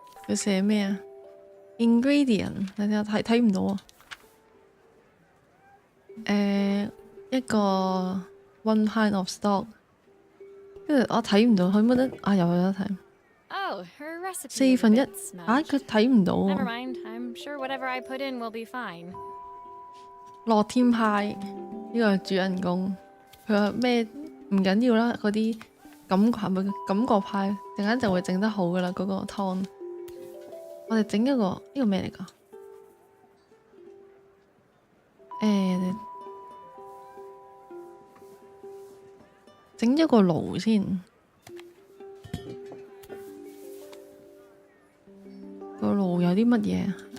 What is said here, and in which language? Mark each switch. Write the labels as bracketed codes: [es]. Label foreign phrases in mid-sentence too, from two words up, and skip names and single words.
[yue] 佢寫咩啊 ？ingredient， 你睇唔到啊？ [en] 一個 one pint of stock， [yue] 跟住我睇唔到，佢冇得啊，有得睇。 [en] Oh, her recipe [yue] 四 [en] is a [yue] 分一 [en] bit [yue] 啊， [en] smudged. [yue] 佢睇唔到 [en] Never [yue] 喎。 [en] mind, I'm sure whatever I put in will be fine. [yue] 樂天派呢個係主人公，佢話咩唔緊要啦，嗰啲感覺派，陣間就會整得好噶啦嗰個湯。我哋整一個呢個咩嚟㗎？整一個爐先，個爐有啲乜嘢？